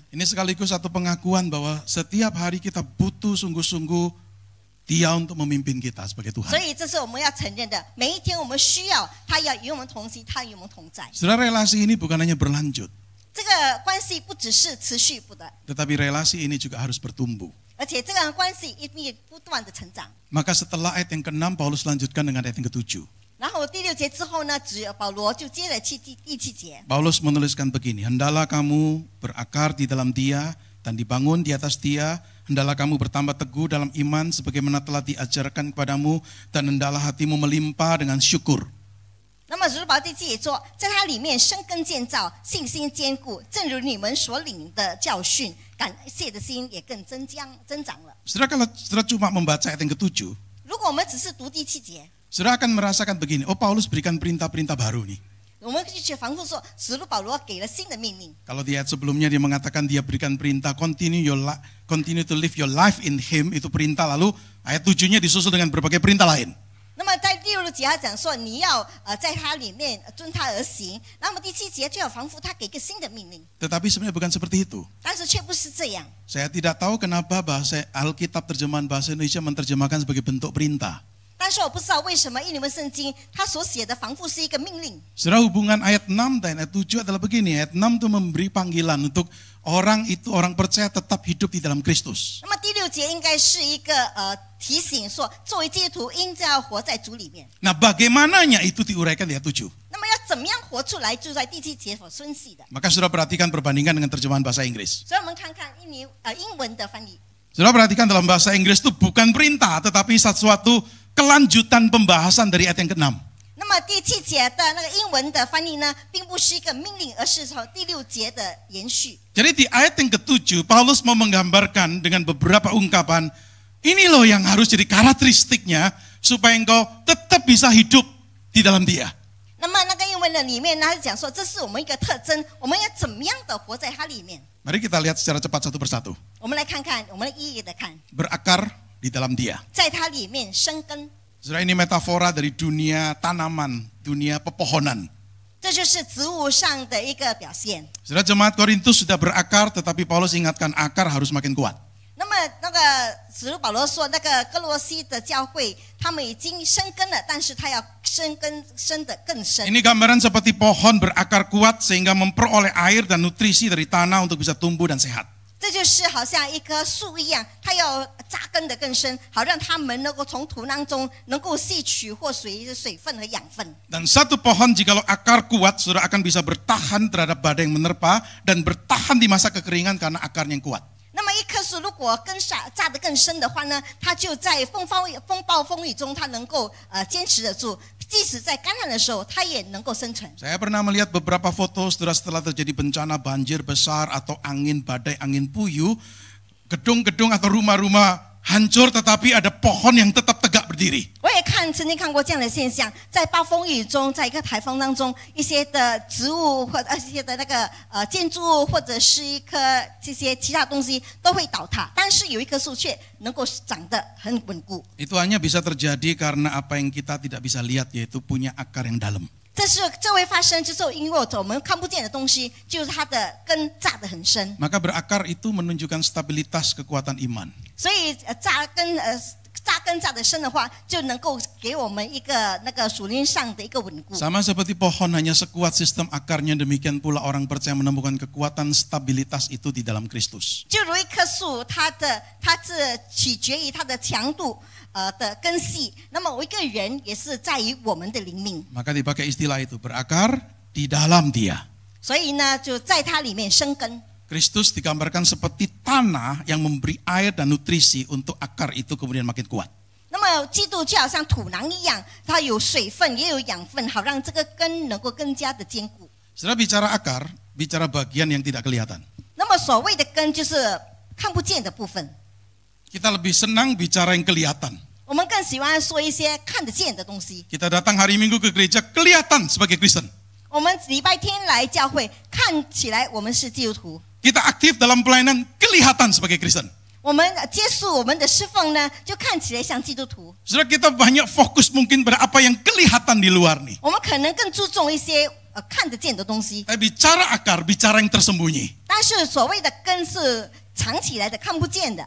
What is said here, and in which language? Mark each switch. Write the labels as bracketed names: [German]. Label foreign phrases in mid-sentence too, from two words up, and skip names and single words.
[Indonesian] Ini sekaligus satu pengakuan bahwa setiap hari kita butuh sungguh-sungguh Dia untuk memimpin kita sebagai [Chinese] 所 [Indonesian] Tuhan. [Chinese] 以这是我们要承认的。每一天我们需要他要与我们同行，他与我们同在。 [Indonesian] Saudara, relasi ini bukan hanya berlanjut, [Chinese] 这个关系不只是持续不的， [Indonesian] tetapi relasi ini juga harus bertumbuh. [Chinese] 而且这个关系一定不断的成长。 [Indonesian] Maka setelah ayat yang ke-6, Paulus lanjutkan dengan ayat yang ke-7. [Chinese] 然后第6节之后呢，保罗就接着第7节。 [Indonesian] Paulus menuliskan begini, hendaklah kamu berakar di dalam Dia dan dibangun di atas Dia, hendaklah kamu bertambah teguh dalam iman sebagaimana telah diajarkan kepadamu, dan hendaklah hatimu melimpah dengan syukur. [Chinese] 那么主保第7节说，在它里面生根建造，信心坚固，正如你们所领的教训，感谢的心也更增长了。 [Indonesian] Saudara, kalau saudara cuma membaca ayat yang ke-7, [Chinese] 如果我们只是读第7节， [Indonesian] saudara akan merasakan begini, oh Paulus berikan perintah-perintah baru nih. [Chinese] 我们就仿佛说，使徒保罗给了新的命令。 [Indonesian] Kalau di ayat sebelumnya dia mengatakan dia berikan perintah [English] continue to live your life in Him, [Indonesian] itu perintah, lalu ayat 7-nya disusul dengan berbagai perintah lain. [Chinese] 那么在第6节他讲说，你要在他里面遵他而行。那么第7节就要仿佛他给一个新的命令， [Indonesian] Tetapi sebenarnya bukan seperti itu. [Chinese] 但是却不是这样。 [Indonesian] Saya tidak tahu kenapa bahasa Alkitab terjemahan bahasa Indonesia menerjemahkan sebagai bentuk perintah. [Chinese] 但是我不知道为什么印尼文圣经他所写的仿佛是一个命令。 [Indonesian] Saudara, hubungan ayat 6 dan ayat 7 adalah begini. Ayat 6 itu memberi panggilan untuk orang percaya tetap hidup di dalam Kristus. [Chinese] 那么第6节应该是一个提醒说，作为基督徒应该要活在主里面。 [Indonesian] Nah, bagaimananya itu diuraikan di ayat 7. [Chinese] 那么要怎么样活出来，就在第7节所分析的。 [Indonesian] Maka saudara perhatikan perbandingan dengan terjemahan bahasa Inggris. [Chinese] 所以我们看看英文的翻译。 [Indonesian] Saudara perhatikan dalam bahasa Inggris itu bukan perintah, tetapi sesuatu kelanjutan pembahasan dari ayat yang ke-6. [Chinese] 那么第7节的那个英文的翻译呢，并不是一个命令，而是从第6节的延续。 [Indonesian] Jadi di ayat yang ke-7, Paulus mau menggambarkan dengan beberapa ungkapan, ini loh yang harus jadi karakteristiknya supaya engkau tetap bisa hidup di dalam Dia. [Chinese] 那么那个英文的里面呢，他讲说，这是我们一个特征，我们要怎么样的活在它里面。 [Indonesian] Mari kita lihat secara cepat satu persatu. [Chinese] 我们来看看，我们一一的看， [Indonesian] Berakar di dalam Dia. [Chinese] 在它里面生根， [Indonesian] Saudara, ini metafora dari dunia tanaman, dunia pepohonan. [Chinese] 这就是植物上的一个表现。 [Indonesian] Saudara, jemaat Korintus sudah berakar, tetapi Paulus ingatkan akar harus makin kuat. [Chinese] 那么那个使徒保罗说，那个哥罗西的教会，他们已经生根了，但是他要生根生得更深。 [Indonesian] Ini gambaran seperti pohon berakar kuat sehingga memperoleh air dan nutrisi dari tanah untuk bisa tumbuh dan sehat. [Chinese] 这就是好像一棵树一样，它要扎根得更深，好让它们能够从土当中能够吸取或水分和养分。 [Indonesian] Dan satu pohon jikalau akar kuat, saudara akan bisa bertahan terhadap badai yang menerpa dan bertahan di masa kekeringan karena akarnya yang kuat. [Chinese] 那么一棵树如果根扎得更深的话呢，它就在风暴风雨中，它能够坚持得住。即使在干旱的时候，它也能够生存。 [Indonesian] Saya pernah melihat beberapa foto setelah terjadi bencana banjir besar atau angin badai, angin puyuh, gedung-gedung atau rumah-rumah hancur, tetapi ada pohon yang tetap tegak berdiri. [Chinese] 我也曾经看过这样的现象，在暴风雨中，在一个台风当中，一些的植物或者一些的那个建筑物或者是一棵这些其他东西都会倒塌，但是有一棵树却能够长得很稳固。 [Indonesian] Itu hanya bisa terjadi karena apa yang kita tidak bisa lihat, yaitu punya akar yang dalam. [Chinese] 这会发生，就是因为我们看不见的东西，就是它的根扎得很深。 [Indonesian] Maka berakar itu menunjukkan stabilitas kekuatan iman. [Chinese] 所以扎根扎得深的话，就能够给我们一个那个属灵上的一个稳固。 [Indonesian] Sama seperti pohon hanya sekuat sistem akarnya, demikian pula orang percaya menemukan kekuatan stabilitas itu di dalam Kristus. [Chinese] 就如一棵树，它是取决于它的强度的根系，那么我一个人也是在于我们的灵命。 [Indonesian] Maka dipakai istilah itu, berakar di dalam Dia. [Chinese] 所以呢，就在它里面生根。 [Indonesian] Kristus digambarkan seperti tanah yang memberi air dan nutrisi untuk akar itu kemudian makin kuat. [Chinese] 那么基督就好像土囊一样，它有水分也有养分，好让这个根能够更加的坚固。 [Indonesian] Setelah bicara akar, bicara bagian yang tidak kelihatan. [Chinese] 那么所谓的根就是看不见的部分， [Indonesian] Kita lebih senang bicara yang kelihatan. [Chinese] 我们更喜欢说一些看得见的东西。 [Indonesian] Kita datang hari Minggu ke gereja kelihatan sebagai Kristen. [Chinese] 我们礼拜天来教会，看起来我们是基督徒。 [Indonesian] Kita aktif dalam pelayanan kelihatan sebagai Kristen. [Chinese] 我们接触我们的侍奉呢，就看起来像基督徒。 [Indonesian] Saudara, kita banyak fokus mungkin pada apa yang kelihatan di luar nih. [Chinese] 我们可能更注重一些看得见的东西， [Indonesian] Tapi bicara akar, bicara yang tersembunyi. [Chinese] 但是所谓的根是藏起来的，看不见的。